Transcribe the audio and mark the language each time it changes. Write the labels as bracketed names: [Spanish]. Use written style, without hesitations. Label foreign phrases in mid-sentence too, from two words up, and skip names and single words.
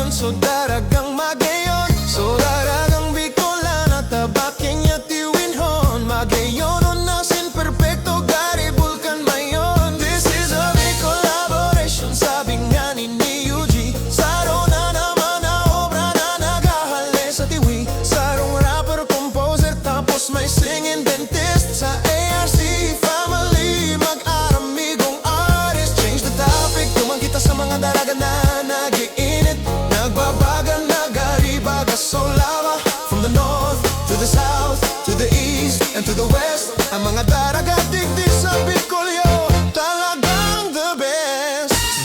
[Bikol] So daragang magayon, so daragang Bicolan at tabaking yatiwinhon. Magayon o nasin perfecto, gari bulkan mayon. [English] This is a big collaboration, [Bikol] sabi nga ni UG. Saro na naman na obra na nagahali sa tiwi. Sarong rapper, composer, tapos may singing dentist. Sa ARC family, mag-aramigong sa mga daraga na nag-iinit, nagbabaga, nagaribaga. [English] So lava from the north to the south, to the east and to the west. [Bikol] Ang mga daraga digdi sa Bicolyo, talagang [English] the best.